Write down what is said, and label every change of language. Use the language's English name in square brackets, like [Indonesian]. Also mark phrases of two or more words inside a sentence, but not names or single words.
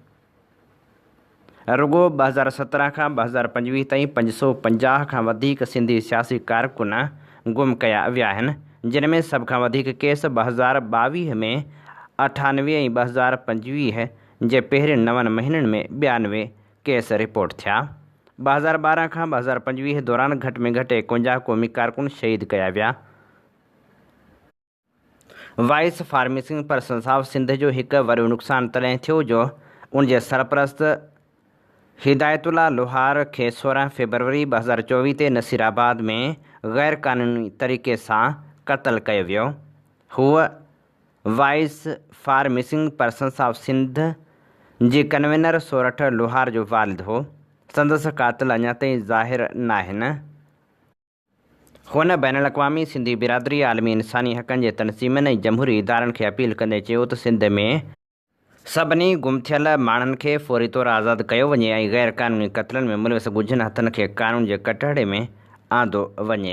[Sindhi] रुॻो 2017 खां 2025 ताईं 550 खां वधीक सिंधी सियासी कारकुन गुम कया विया आहिनि, जिन में सभ खां वधीक केस 2022 में 98 ऐं 2025 जे पहिरियनि 9 महीननि में 92 केस रिपोर्ट थिया। 2012 खां 2025 दौरान घटि में घटि 51 क़ौमी कारकुन शहीद कया विया। वॉइस फॉर मिसिंग पर्सन्स ऑफ सिंध जो हिकु वॾो नुक़सानु तॾहिं थियो जो उन जे सरपरस्त हिदायतुल्लाह लोहार खे 16 फरवरी 2024 ते नसीराबाद में गैर क़ानूनी तरीक़े सां क़त्ल कयो वियो। हूअ वॉइस फॉर मिसिंग पर्सन्स ऑफ सिंध जी कन्वीनर सोरठ लोहार जो वालिद हो। संदसि क़ातिल अञा ताईं ज़ाहिर न आहिनि। हुन बैन अल-अक़वामी सिंधी बिरादरी, आलमी इंसानी हक़नि जे तनज़ीमनि ऐं जमहूरी इदारनि खे अपील कंदे चयो त सिंध में सभिनी गुम थियल माण्हुनि खे फ़ौरी तौरु आज़ादु कयो वञे ऐं गैर क़ानूनी क़त्लनि में मुलविस ॻुझनि हथनि खे क़ानून जे कटहरे में आंदो वञे।